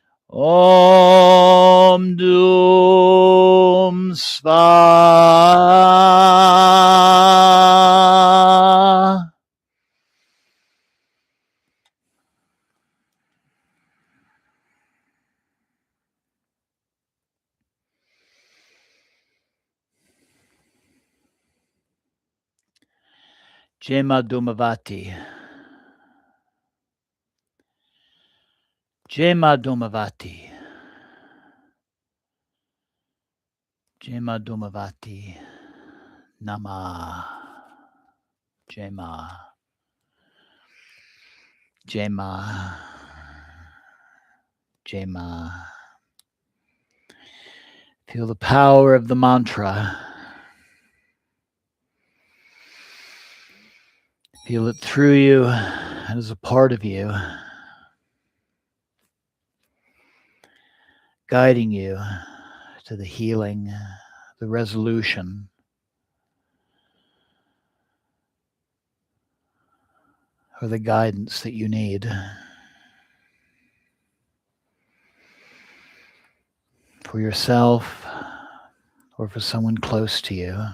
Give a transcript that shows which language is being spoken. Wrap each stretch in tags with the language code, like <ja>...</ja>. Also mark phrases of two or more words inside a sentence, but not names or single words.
<sa>Om Dum Swaha. Jema Dhumawati. Jema Dhumawati. Jema Dhumawati. Nama. Jema. Jema. Jema.</sa> <en>Feel the power of the mantra. Feel it through you and as a part of you, guiding you to the healing, the resolution, or the guidance that you need for yourself or for someone close to you.</en>